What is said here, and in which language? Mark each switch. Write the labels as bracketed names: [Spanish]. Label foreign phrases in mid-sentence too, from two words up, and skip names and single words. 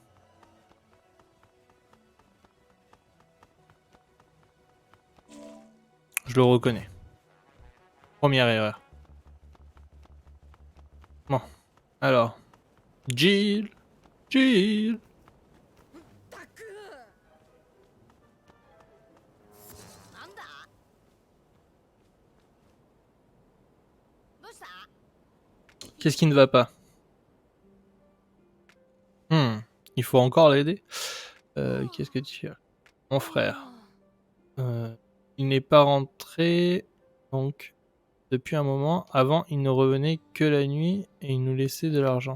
[French] Je le reconnais. Première erreur. Bon, alors. Jill. Jill. [Japanese] なんだどうした [French] Qu'est-ce qui ne va pas? Il faut encore l'aider. Qu'est-ce que tu as? Mon frère. Il n'est pas rentré, donc, depuis un moment. Avant, il ne revenait que la nuit et il nous laissait de l'argent.